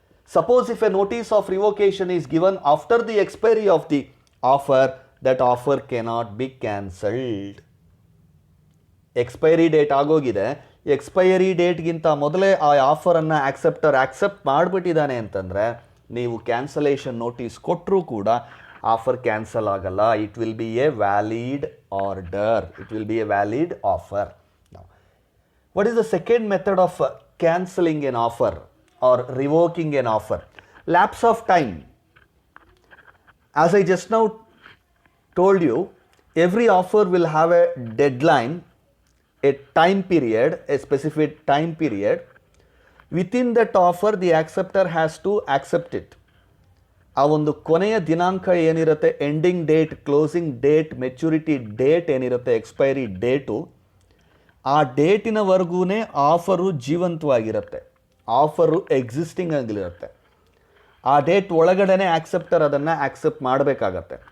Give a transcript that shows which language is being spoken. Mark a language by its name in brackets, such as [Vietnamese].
[English] Suppose if a notice of revocation is given after the expiry of the offer, that offer cannot be cancelled. [Kannada] Expiry date ಆಗೋಗಿದೆ, expiry ಡೇಟ್ಗಿಂತ ಮೊದಲೇ ಆ ಆಫರನ್ನು accept ಮಾಡಿಬಿಟ್ಟಿದ್ದಾನೆ ಅಂತಂದರೆ, ನೀವು cancellation notice ಕೊಟ್ಟರೂ ಕೂಡ offer cancel ಆಗಲ್ಲ. [English] It will be a valid order, it will be a valid offer. What is the second method of cancelling an offer or revoking an offer? Lapse of time. As I just now told you, every offer will have a deadline, a time period, a specific time period. Within that offer, the acceptor has to accept it. [Kannada] ಆ ಒಂದು ಕೊನೆಯ ದಿನಾಂಕ ಏನಿರುತ್ತೆ, ending date, closing date, maturity date ಏನಿರುತ್ತೆ, expiry date, ಆ ಡೇಟಿನವರೆಗೂ offer ಜೀವಂತವಾಗಿರುತ್ತೆ, offer existing ಆಗಿರುತ್ತೆ. ಆ date ಒಳಗಡೆ ಆಕ್ಸೆಪ್ಟರ್ ಅದನ್ನು ಆಕ್ಸೆಪ್ಟ್ ಮಾಡಬೇಕಾಗತ್ತೆ.